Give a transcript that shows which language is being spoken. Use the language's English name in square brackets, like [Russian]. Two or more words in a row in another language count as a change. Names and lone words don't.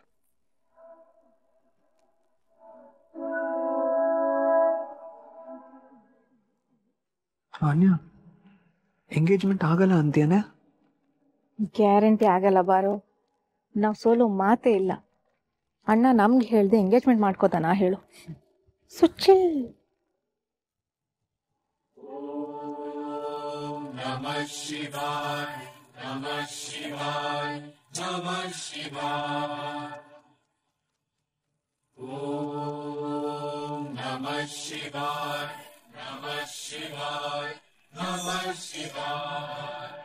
[Kannada] ಅನ್ಯ, ಎಂಗೇಜ್ಮೆಂಟ್ ಆಗಲ್ಲ ಅಂತೀಯನೆ? ಗ್ಯಾರಂಟಿ ಆಗಲ್ಲ ಬಾರು, ನಾವ್ ಸೋಲು ಮಾತೇ ಇಲ್ಲ. ಅಣ್ಣ ನಮ್ಗೆ ಹೇಳ್ದೆ ಎಂಗೇಜ್ಮೆಂಟ್ ಮಾಡ್ಕೋತಾನ ಹೇಳು. ಸುಚ್ಚಿ [Sanskrit] ನಮಃ ಶಿವಾಯ ನಮಃ ಶಿವಾಯ ನಮಃ ಶಿವಾಯ ಓಂ ನಮಃ ಶಿವಾಯ ನಮಃ ಶಿವಾಯ ನಮಃ ಶಿವಾಯ